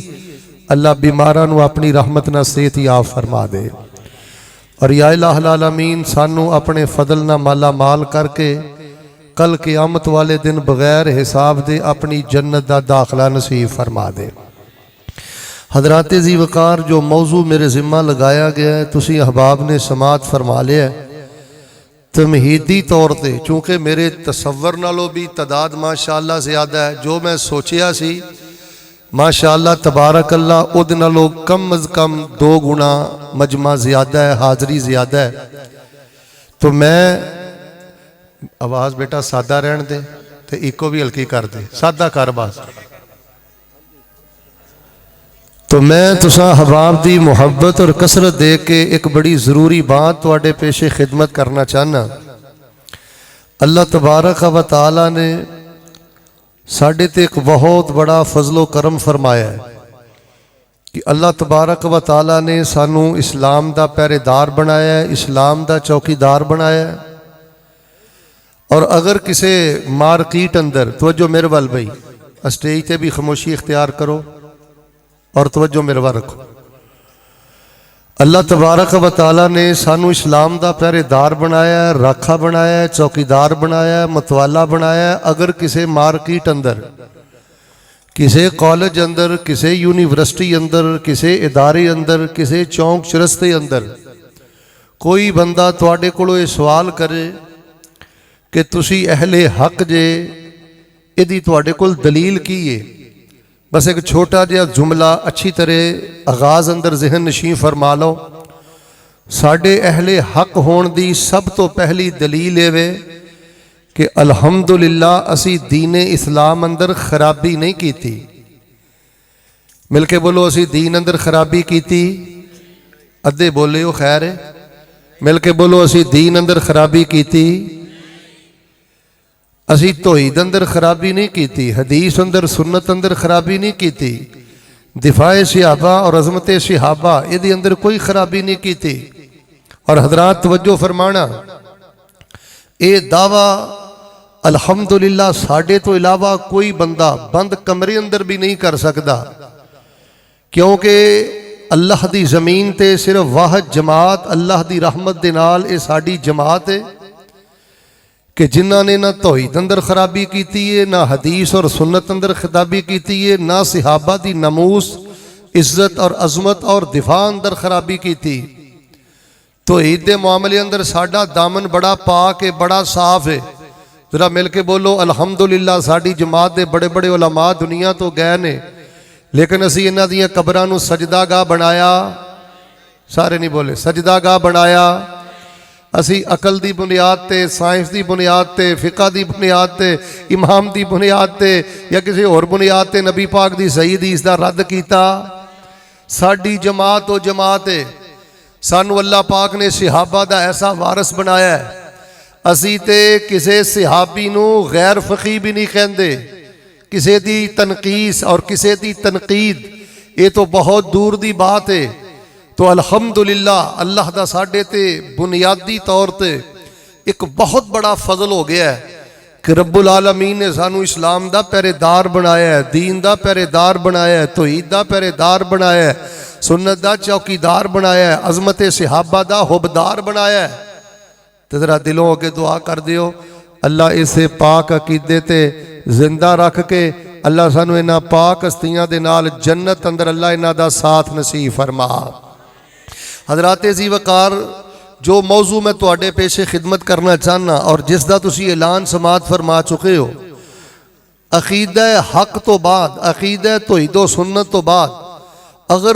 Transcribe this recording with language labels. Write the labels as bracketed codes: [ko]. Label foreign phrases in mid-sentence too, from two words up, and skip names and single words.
[pa] اللہ بیماراں نوں اپنی رحمت نال صحت یاب فرما دے اور یا الٰہ العالمین سانوں اپنے فضل نال مالا مال کر کے کل قیامت والے دن بغیر حساب دے اپنی جنت دا داخلہ نصیب فرما دے. حضرات ذی وقار جو موضوع میرے ذمہ لگایا گیا ہے تسی احباب نے سماعت فرما لیا ہے تمہیدی طور تے، چونکہ میرے تصور نالوں بھی تعداد ماشاءاللہ زیادہ ہے، جو میں سوچیا سی ماشاءاللہ تبارک اللہ اد نالوں کم از کم 2 گنا مجمع زیادہ ہے، حاضری زیادہ ہے۔ تو میں آواز بیٹا سادہ رہن دے تے ایکو بھی ہلکی کر دے، سادہ کر باز۔ تو میں تساں احباب دی محبت اور کثرت دے کے ایک بڑی ضروری بات تواڈے پیش خدمت کرنا چاہنا۔ اللہ تبارک و تعالی نے ساڈے تے ایک بہت بڑا فضل و کرم فرمایا ہے کہ اللہ تبارک و تعالی نے سانو اسلام دا پہرے دار بنایا ہے، اسلام دا چوکیدار بنایا ہے۔ اور اگر کسے مارکیٹ اندر توجہ میرے وال بھائی اسٹیج تے بھی خاموشی اختیار کرو اور توجہ میرے وال رکھو، اللہ تبارک و تعالی نے سانو اسلام دا پہرے دار بنایا ہے، راکھا بنایا ہے، چوکیدار بنایا ہے، متوالا بنایا ہے۔ اگر کسے مارکیٹ اندر، کسے کالج اندر، کسے یونیورسٹی اندر، کسے ادارے اندر، کسے چونک چرستے اندر کوئی بندہ تواڈے کولوں یہ سوال کرے کہ تسی اہل حق جے، ایدی تواڈے کول دلیل کی ہے، بس ایک چھوٹا جہا جملہ اچھی طرح آغاز اندر ذہن نشین فرما لو۔ ساڈے اہل حق ہون دی سب تو پہلی دلیل ہے کہ الحمدللہ اسی دین اسلام اندر خرابی نہیں کیتی۔ مل کے بولو اسی دین اندر خرابی کیتی، ادھے بولے ہو خیر ہے، مل کے بولو اسی دین اندر خرابی کیتی، اسی توحید اندر خرابی نہیں کیتی، حدیث اندر سنت اندر خرابی نہیں کیتی، دفاع صحابہ اور عظمت صحابہ یہ اندر کوئی خرابی نہیں کیتی۔ اور حضرات توجہ فرمانا، اے دعویٰ الحمدللہ ساڈے تو علاوہ کوئی بندہ بند کمرے اندر بھی نہیں کر سکتا، کیونکہ اللہ دی زمین تے صرف واحد جماعت اللہ دی رحمت دے نال اے ساڈی جماعت ہے کہ جنہاں نے نہ توحید اندر خرابی کیتی ہے، نہ حدیث اور سنت اندر خرابی کیتی ہے، نہ صحابہ دی ناموس عزت اور عظمت اور دفاع اندر خرابی کیتی۔ توحید دے معاملے اندر ساڈا دامن بڑا پاک ہے، بڑا صاف ہے۔ ذرا مل کے بولو الحمدللہ ساڈی جماعت دے بڑے بڑے علماء دنیا تو گئے نے، لیکن اسی انہاں دیاں قبراں نوں سجدہ گاہ بنایا، سارے نہیں بولے، سجدہ گاہ بنایا۔ اسی عقل دی بنیاد تے، سائنس دی بنیاد تے، فقہ دی بنیاد تے، امام دی بنیاد تے یا کسی اور بنیاد تے نبی پاک دی صحیح حدیث دا رد کیتا۔ ساڈی جماعت و جماعت ہے، سانو اللہ پاک نے صحابہ دا ایسا وارث بنایا ہے، اسی تے کسے صحابی نو غیر فقی بھی نہیں کہندے، کسے دی تنقیس اور کسے دی تنقید یہ تو بہت دور دی بات ہے۔ تو الحمدللہ اللہ دا ساڈے تے بنیادی طور تے ایک بہت بڑا فضل ہو گیا ہے کہ رب العالمین نے سانو اسلام دا پہرے دار بنایا ہے، دین دا پہرے دار بنایا ہے، توحید دا پہرے دار بنایا ہے، سنت دا چوکیدار بنایا ہے، عظمت صحابہ دا حبدار بنایا ہے۔ تو ذرا دلوں ہو کے دعا کر دیو اللہ اسے پاک عقیدے تے زندہ رکھ کے اللہ سانو انہاں پاک ہستیاں دے نال جنت اندر اللہ انہاں دا ساتھ نصیب فرما۔ حضرات ذی وقار جو موضوع میں تواڈے پیش خدمت کرنا چاہنا اور جس دا تسی اعلان سماعت فرما چکے ہو، عقیدہ حق تو بعد، عقیدہ توحید و سنت تو بعد اگر